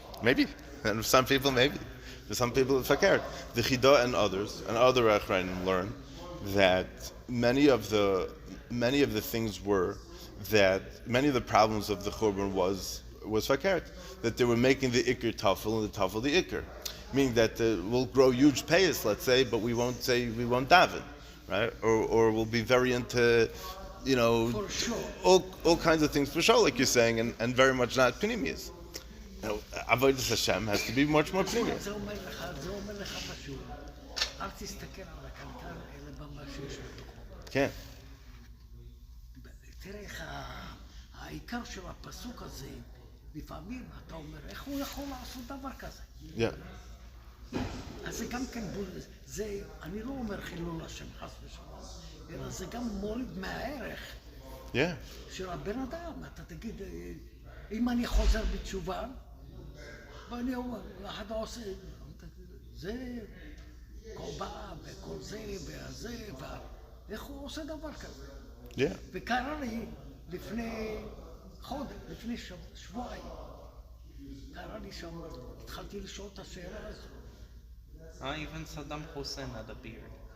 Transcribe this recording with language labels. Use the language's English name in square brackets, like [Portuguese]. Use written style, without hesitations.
[English] maybe, and some people maybe, for some people it's fakir. The Chida and others and other Achranim learn that many of the things were that many of the problems of the Churban was fakir, that they were making the Iker Tafel and the Tafel the Iker, meaning that we'll grow huge payas, let's say, but we won't daven. Right, or we'll be very into, For sure. all kinds of things for sure, like you're saying, and very much not pneumias. Avodas Hashem has to be much more pneumias. [Hebrew] זה אומר לך פשוט, אל תסתכל על הקנקן, אלא במה שיש בתוכו. כן. תראה איך העיקר של הפסוק הזה, לפעמים אתה אומר, איך הוא יכול לעשות דבר כזה? [English] Yeah. [Hebrew] אז זה גם כן זה, אני לא אומר חילול השם חס ושלום, אלא זה גם מוריד מהערך של הבן אדם. אתה תגיד, אם אני חוזר בתשובה, ואני אומר, אחד עושה, זה קורבן וכל זה והזה, איך הוא עושה דבר כזה? [English] Yeah. [Hebrew] וקרה לי לפני חודש, לפני שבועיים, קרה לי שם, התחלתי לשאול את השאלה הזאת. [English] Even Saddam Hussein had a beard.